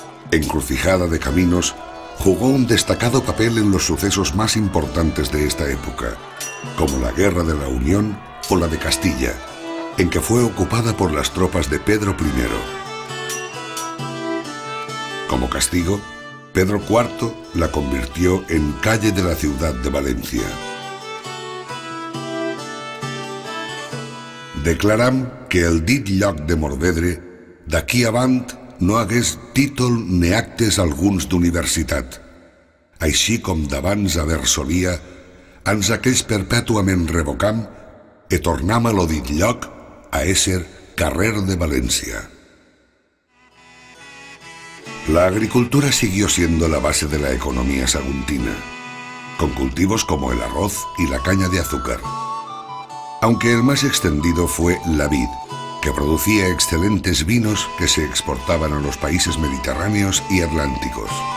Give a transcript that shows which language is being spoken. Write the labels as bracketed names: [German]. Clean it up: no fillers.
[Spanish] Encrucijada de caminos, jugó un destacado papel en los sucesos más importantes de esta época, como la Guerra de la Unión o la de Castilla, en que fue ocupada por las tropas de Pedro I. Como castigo, Pedro IV la convirtió en calle de la ciudad de Valencia. [Catalan] Declaram que el dit lloc de Morvedre d'aquí avant no hagués títol ni actes alguns d'universitat, així com d'abans haver solia, ans aquells perpètuament revocam e tornam a lo dit lloc a ésser carrer de Valencia. [Spanish] La agricultura siguió siendo la base de la economía saguntina, con cultivos como el arroz y la caña de azúcar. Aunque el más extendido fue la vid, que producía excelentes vinos que se exportaban a los países mediterráneos y atlánticos.